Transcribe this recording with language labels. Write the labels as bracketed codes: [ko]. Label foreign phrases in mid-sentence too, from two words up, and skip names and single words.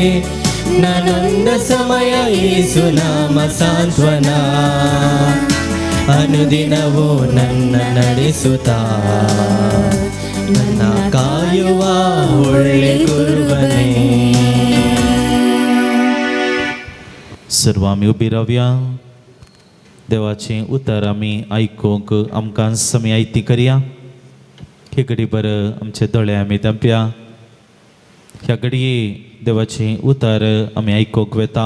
[kn] ನಾನೊಂದ ಸಮಯ ಯೇಸು ನಾಮ ಸಾಂತ್ವನ ಅನುದಿನವೂ ನನ್ನ ನಡೆಸುತ್ತಾ ನನ್ನ ಕಾಯುವ ಒಳ್ಳೆ ಕುರುಬನೇ. [kok] सर्व आमी उबी रावया. देवाचें उतर आमी आयकूंक आमकां समी आयती करया. हे घडी बरं आमचे दोळे आमी धांपया. ह्या घडये देवाचें उतर आमी आयकूंक वेता.